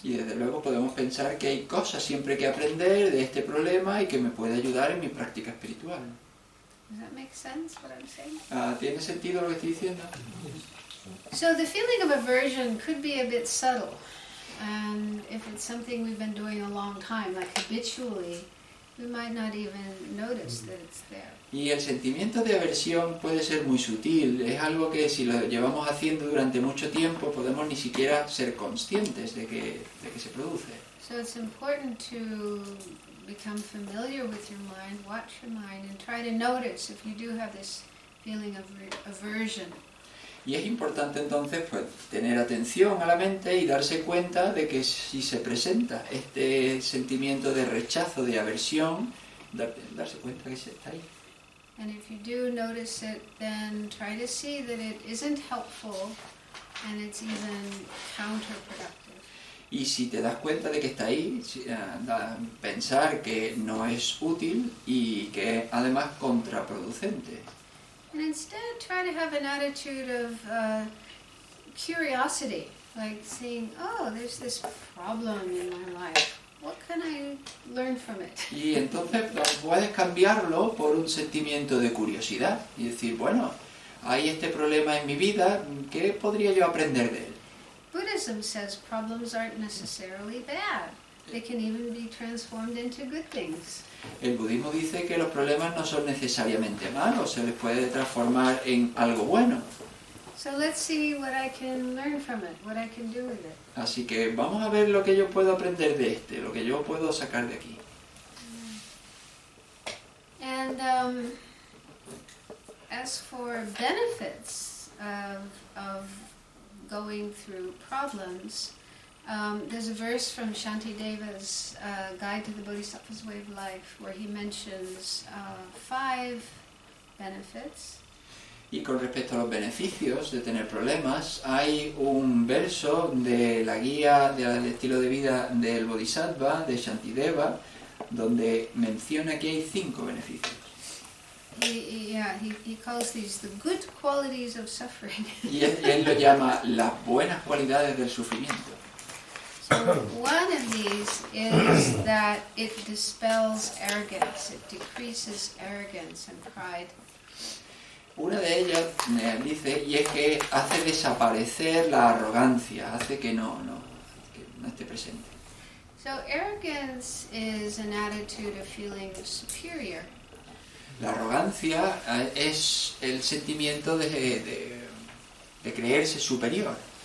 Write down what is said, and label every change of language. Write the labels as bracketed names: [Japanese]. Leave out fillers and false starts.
[Spanish] Y desde luego podemos pensar que hay cosas siempre que aprender de este problema y que me puede ayudar en mi práctica espiritual. [English] Does that make sense, what I'm saying? [Spanish] ¿Tiene sentido lo que estoy diciendo? [English] So the feeling of aversion could be a bit subtle, and if it's something we've been doing a long time, like habitually, we might not even notice that it's there. [Spanish] Y el sentimiento de aversión puede ser muy sutil, es algo que si lo llevamos haciendo durante mucho tiempo podemos ni siquiera ser conscientes de que se produce. [English] So it's important to become familiar with your mind, watch your mind, and try to notice if you do have this feeling of aversion. [Spanish] Y es importante entonces pues tener atención a la mente y darse cuenta de que si se presenta este sentimiento de rechazo, de aversión, darse cuenta que está ahí. [English] And if you do notice it, then try to see that it isn't helpful and it's even counterproductive. [Spanish] Y si te das cuenta de que está ahí, pensar que no es útil y que es además contraproducente. [English] And instead try to have an attitude of curiosity, like saying, oh, there's this problem in my life. What can I learn from it? [Spanish] Y entonces puedes cambiarlo por un sentimiento de curiosidad y decir, bueno, hay este problema en mi vida, ¿qué podría yo aprender de él? [English] Buddhism says problems aren't necessarily bad. They can even be transformed into good things. [Spanish] El budismo dice que los problemas no son necesariamente malos, se les puede transformar en algo bueno. [English] So let's see what I can learn from it, what I can do with it. [Spanish] Así que vamos a ver lo que yo puedo aprender de lo que yo puedo sacar de aquí. [English] And as for benefits of going through problems, there's a verse from Shantideva's Guide to the Bodhisattva's Way of Life where he mentions 5 benefits. [Spanish] Y con respecto a los beneficios de tener problemas, hay un verso de la guía del estilo de vida del Bodhisattva, de Shantideva, donde menciona que hay 5 beneficios. [English] He calls these the good qualities of suffering. [Spanish] Y él lo llama las buenas cualidades del sufrimiento. [English] So one of these is that it dispels arrogance, it decreases arrogance and pride. [Spanish] Una de ellas dice, y es que hace desaparecer la arrogancia, hace que no esté presente. [English] So arrogance is an attitude of feeling superior. [Spanish] La arrogancia es el sentimiento de creerse superior.